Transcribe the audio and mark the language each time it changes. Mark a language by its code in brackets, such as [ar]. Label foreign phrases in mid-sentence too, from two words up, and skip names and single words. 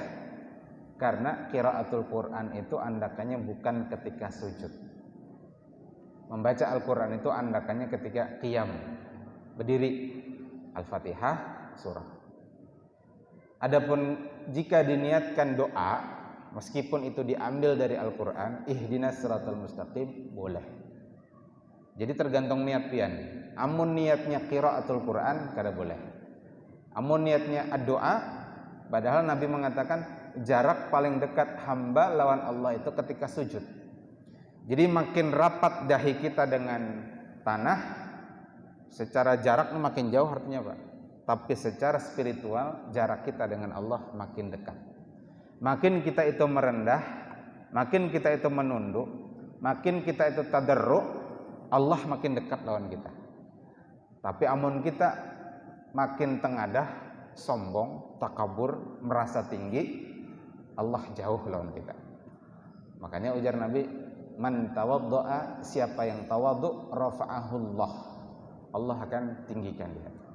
[id] Karena [ar] قراءة القرآن [id] itu andakannya bukan ketika sujud. Membaca Al-Quran itu andakannya ketika qiyam, berdiri, Al-Fatihah, surah. Adapun jika diniatkan doa, meskipun itu diambil dari Al-Quran, [ar] اهدنا الصراط المستقيم, [id] boleh. Jadi tergantung niat pian. Amun niatnya [ar] قراءة القرآن, [id] kada boleh. Amun niatnya doa, padahal Nabi mengatakan jarak paling dekat hamba lawan Allah itu ketika sujud. Jadi makin rapat dahi kita dengan tanah, secara jarak makin jauh artinya Pak. Tapi secara spiritual jarak kita dengan Allah makin dekat. Makin kita itu merendah, makin kita itu menunduk, makin kita itu tadarruk, Allah makin dekat lawan kita. Tapi amun kita makin tengadah, sombong, takabur, merasa tinggi, Allah jauh lawan kita. Makanya ujar Nabi, [ar] من تواضع, [id] siapa yang tawaddu, rafa'ahullah, Allah akan tinggikan dia.